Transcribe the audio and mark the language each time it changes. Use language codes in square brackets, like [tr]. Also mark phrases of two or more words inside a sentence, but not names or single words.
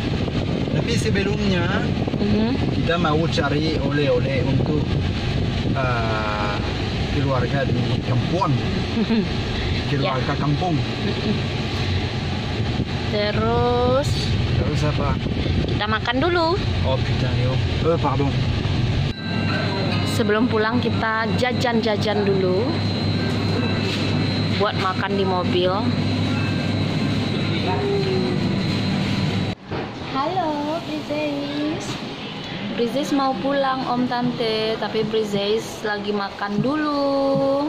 [id] Tapi sebelumnya kita mau cari oleh-oleh untuk keluarga di kampung. Keluarga kampung. Terus apa? kita makan dulu. [fr] Oh putain yo. Pardon. [id] Sebelum pulang kita jajan-jajan dulu buat makan di mobil. Halo Brizes. Brizes mau pulang Om Tante, tapi Brizes lagi makan dulu.